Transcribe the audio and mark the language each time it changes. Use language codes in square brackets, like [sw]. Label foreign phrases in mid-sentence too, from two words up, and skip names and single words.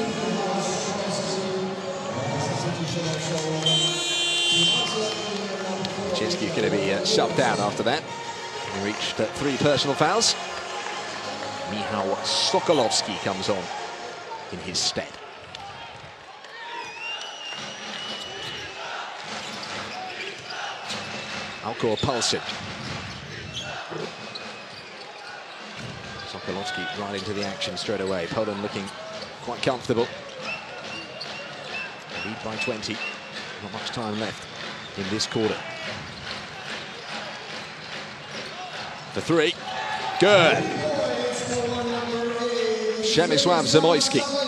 [en] Vaczynski going to be shoved down after that. He reached 3 personal fouls. Michał Sokolowski comes on in his stead. Halko Palsson. Sokolowski right into the action straight away. Poland looking quite comfortable. Lead by 20. Not much time left in this quarter. For 3. Good. Przemysław Zamoyski.